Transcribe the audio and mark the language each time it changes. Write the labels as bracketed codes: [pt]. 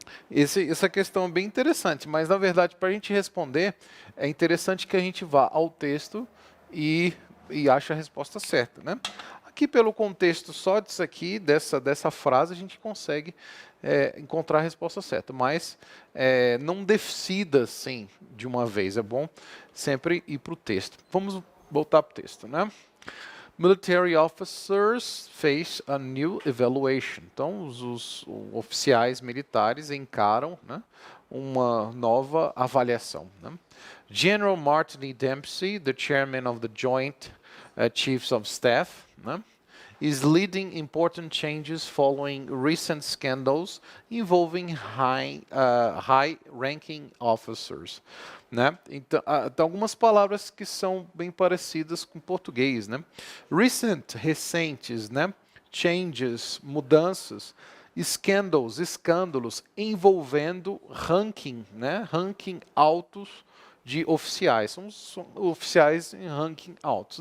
[pt] Essa questão é bem interessante, mas, na verdade, para a gente responder, é interessante que a gente vá ao texto e ache a resposta certa, né? Aqui, pelo contexto só disso aqui, dessa frase, a gente consegue encontrar a resposta certa, mas não decida, assim, de uma vez. É bom sempre ir para o texto. Vamos voltar para o texto, né? [en] Military officers face a new evaluation. [pt] Então, os oficiais militares encaram, né, uma nova avaliação, né? [en] General Martin E. Dempsey, the chairman of the Joint Chiefs of Staff, né, is leading important changes following recent scandals involving high-ranking officers, né? [pt] Então, tem algumas palavras que são bem parecidas com português, né? Recentes, né? Changes, mudanças, escândalos envolvendo ranking, né? Ranking altos de oficiais. São oficiais em ranking altos.